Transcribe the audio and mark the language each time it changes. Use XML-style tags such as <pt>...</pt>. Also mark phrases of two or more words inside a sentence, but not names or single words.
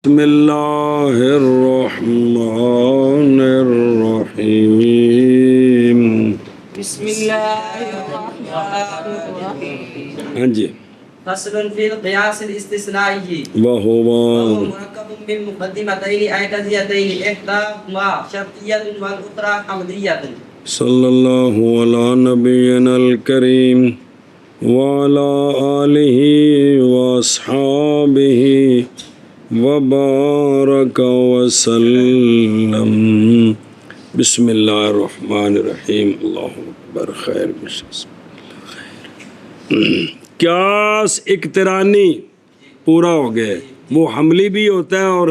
<ar>بسم اللہ الرحمن الرحیم بسم اللہ الرحمن الرحیم</ar> <ur>ہاں جی</ur> <ar>فصل فی القیاس الاستثنائی وہو مرکب من مقدمتین اعتزیتین احداہما شرطیۃ والاخری حملیۃ صلی اللہ علی نبینا الکریم وعلی آلہ واصحابہ وبارک وسلم بسم اللہ الرحمن الرحیم اللہ اکبر</ar> <ur>خیر قیاس اقترانی پورا ہو گیا، وہ حملی بھی ہوتا ہے اور</ur>